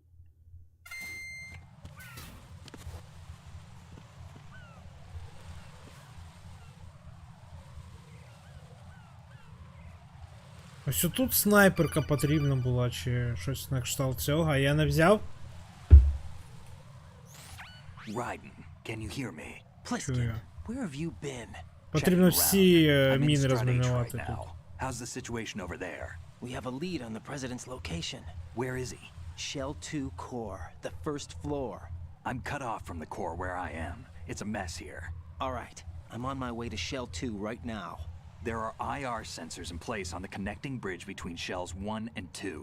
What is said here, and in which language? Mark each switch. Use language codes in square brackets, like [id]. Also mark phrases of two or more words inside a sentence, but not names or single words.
[uk] Ось тут снайперка потрібна була, чи щось на кшталт цього, а я не взяв. [en] Raiden, can you hear me? Pliskin, where have you been? [uk] Потрібно всі міни розмінувати тут. [en] How's the situation over there? We have a lead on the president's location. Where is he? Shell 2 core, the first floor. I'm cut off from the core where I am. It's a mess here. All right, I'm on my way to Shell 2 right now. There are IR sensors in place on the connecting bridge between shells 1 and 2.